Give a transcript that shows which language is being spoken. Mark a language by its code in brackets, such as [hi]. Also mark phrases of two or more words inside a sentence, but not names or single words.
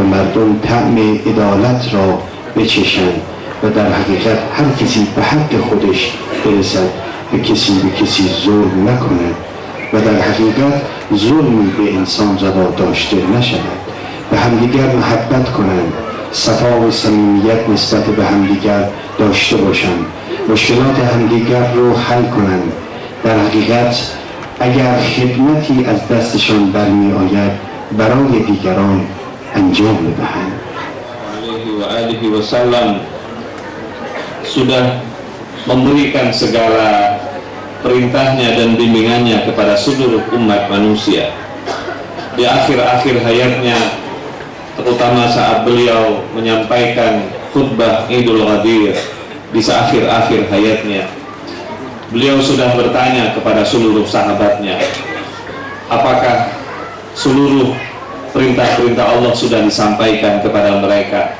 [fa] مردم طعم عدالت را بچشند و در حقیقت هر کسی به حق خودش برسد، به کسی ظلم نکند و در حقیقت ظلمی به انسان روا داشته نشود، به همدیگر محبت کنند، صفا و صمیمیت نسبت به همدیگر داشته باشند، مشکلات همدیگر رو حل کنند. در حقیقت اگر خدمتی از دستشان برمی آید برای دیگران انجام بدهند. [ar] عليه وسلم [id] sudah memberikan segala perintahnya dan bimbingannya kepada seluruh umat manusia. Di akhir-akhir hayatnya, terutama saat beliau menyampaikan khutbah Idul Ghadir di akhir-akhir hayatnya, beliau sudah bertanya kepada seluruh sahabatnya, apakah seluruh perintah-perintah Allah sudah disampaikan kepada mereka?